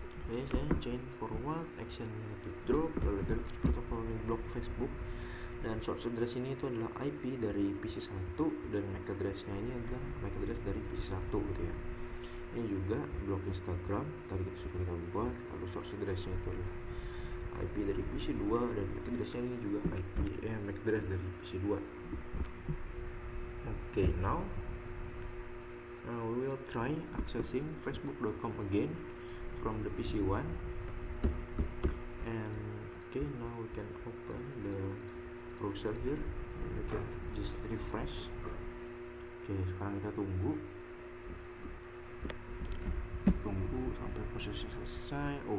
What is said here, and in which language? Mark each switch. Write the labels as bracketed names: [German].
[Indonesian] Oke, saya chain forward, action to drop, lalu dari protokol blok Facebook, dan source address ini itu adalah IP dari PC1, dan MAC address-nya ini adalah MAC address dari PC1 gitu ya. Ini juga blok Instagram tadi kita buat, lalu source address-nya itu adalah IP dari PC2, dan MAC address-nya ini juga MAC address dari PC2. [English] Okay, now we will try accessing facebook.com again from the PC1, and okay, now we can open the browser here and we can just refresh. [Indonesian] Oke, sekarang kita tunggu sampai prosesnya selesai.